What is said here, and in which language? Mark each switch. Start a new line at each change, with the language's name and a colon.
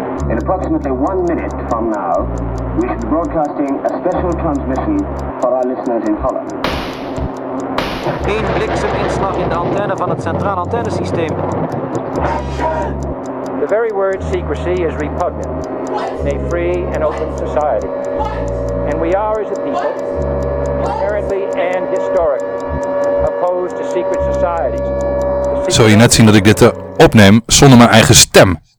English: In approximately 1 minute from now, we should be broadcasting a special transmission for our listeners in Holland.
Dutch: Eén blikseminslag in de antenne van het centraal antennesysteem.
English: The very word secrecy is repugnant in a free and open society. And we are, as a people, inherently and historically, opposed to secret societies.
Dutch: Zou je net zien dat ik dit opneem zonder mijn eigen stem?